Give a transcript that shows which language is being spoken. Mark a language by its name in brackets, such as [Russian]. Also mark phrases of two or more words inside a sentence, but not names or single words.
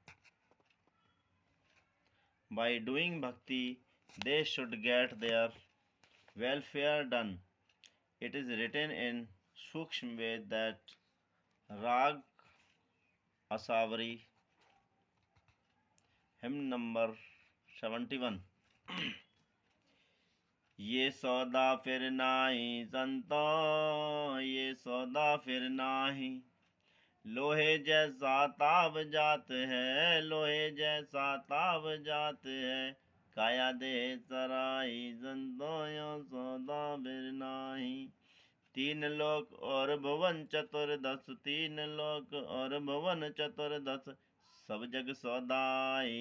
[English] By doing bhakti, they should get their welfare done. It is written in Sukshma Ved that Rag Asavari, hymn number 71. [Hindi] ये सौदा फिर नाही संतो, ये सौदा फिर नाही, लोहे जैसा ताव जात है, लोहे जैसा ताव जात है, काया दे सराई संतो, यो सौदा फिर नाही। तीन लोक और भवन चतुर्दश, तीन लोक और भवन चतुर्दश, सब जग सौदाई